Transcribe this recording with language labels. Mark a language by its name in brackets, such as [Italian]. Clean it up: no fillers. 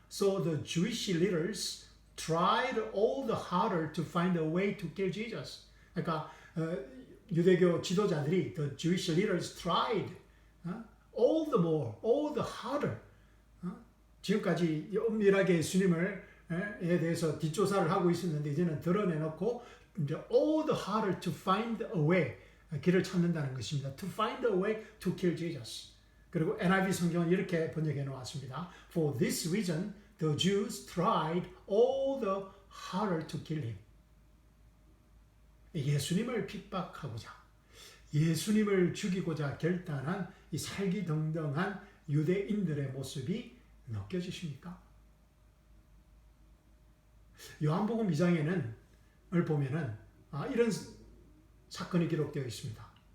[English] So the Jewish leaders tried all the harder to find a way to kill Jesus. [Korean] 그러니까 유대교 지도자들이 [English] the Jewish leaders tried all the more, all the harder. [Korean] 지금까지 엄밀하게 예수님을 에 대해서 뒷조사를 하고 있었는데 이제는 드러내놓고 이제 [English] all the harder to find a way, [Korean] 길을 찾는다는 것입니다. [English] To find a way to kill Jesus. [Korean] 그리고 NIV 성경은 이렇게 번역해 놓았습니다. [English] For this reason, the Jews tried all the harder to kill him. [Korean] 예수님을 핍박하고자, 예수님을 죽이고자 결단한 이 살기등등한 유대인들의 모습이 느껴지십니까? 요한복음 2장에는 보면은 이런 사건이 기록되어 있습니다.